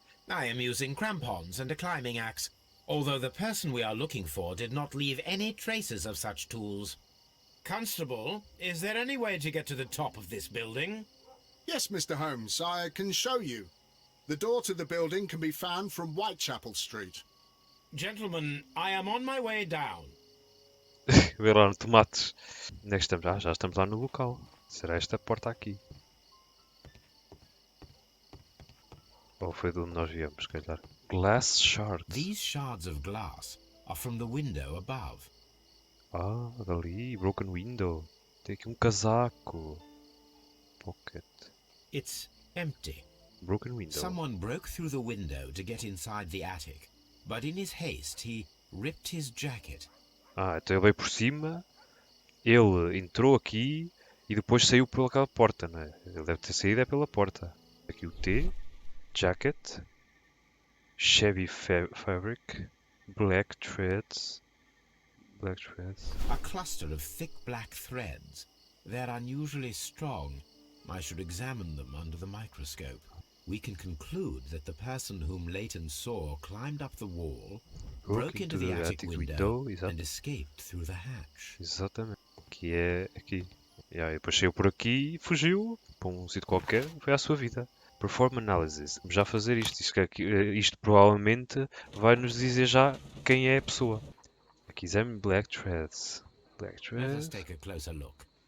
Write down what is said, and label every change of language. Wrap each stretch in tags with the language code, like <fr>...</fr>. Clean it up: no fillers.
<en>I am using crampons and a climbing axe, although the person we are looking for did not leave any traces of such tools. Constable, is there any way to get to the top of this building? Yes, Mr. Holmes, I can show you. The door to the building can be found from Whitechapel Street. Gentlemen, I am on my way down.</en> <pt>Vê lá no tomates. Onde é que estamos? Ah, já estamos lá no local. Será esta porta aqui? Ou foi de onde nós viemos, se calhar?</pt> <en>Glass shards. These shards of glass are from the window above.</en> <pt>Ah, dali.</pt> <en>Broken window.</en> <pt>Tem aqui um casaco. Pocket.</pt> <en>It's empty. Broken window. Someone broke through the window to get inside the attic, but in his haste he ripped his jacket.</en> <pt>Ah, então ele veio por cima. Ele entrou aqui e depois saiu pelaquela porta, não é? Ele deve ter saído é pela porta. Aqui o T. Jacket.</pt> <en>Shabby fabric. Black threads. A cluster of thick black threads. They're unusually strong. I should examine them under the microscope. We can conclude that the person whom Leighton saw climbed up the wall, broke into the attic window, and escaped through the hatch.</en> <pt>Exatamente. Que é aqui. E depois saiu por aqui e fugiu para um sítio qualquer, foi à sua vida.</pt> <en>Perform analysis.</en> <pt>Vamos já fazer isto. Isto provavelmente vai nos dizer já quem é a pessoa. Aqui exame</pt> <en>black threads. Let us take a closer look.</en>